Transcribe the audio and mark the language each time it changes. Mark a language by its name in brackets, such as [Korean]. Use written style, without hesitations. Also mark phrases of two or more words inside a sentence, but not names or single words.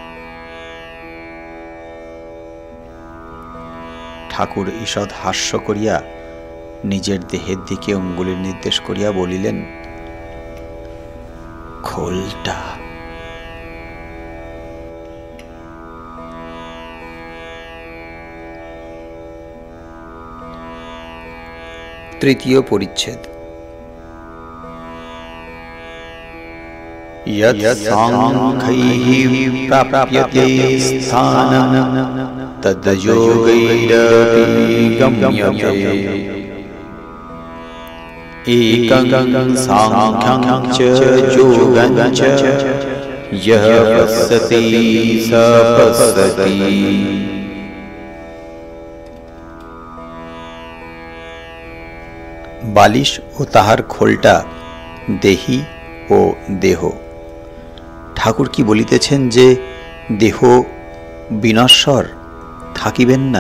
[Bangla] ঠাকুর ঈষৎ হাস্য করিয়া নিজের দেহের দিকে অঙ্গুলির নির্দেশ করিয়া বলিলেন, খোলটা। তৃতীয় পরিচ্ছেদ। [Sanskrit] यत्साङ्ख्यैः प्राप्यते स्थानं तद्योगैरपि गम्यते एकं सांख्यं च योगं च यः पश्यति स पश्यति। [Bangla] বালিশ ও তাহার খোলটা দেহি ও দেহ। ঠাকুর কি বলিতেছেন যে দেহ বিনশ্বর, থাকিবেন না?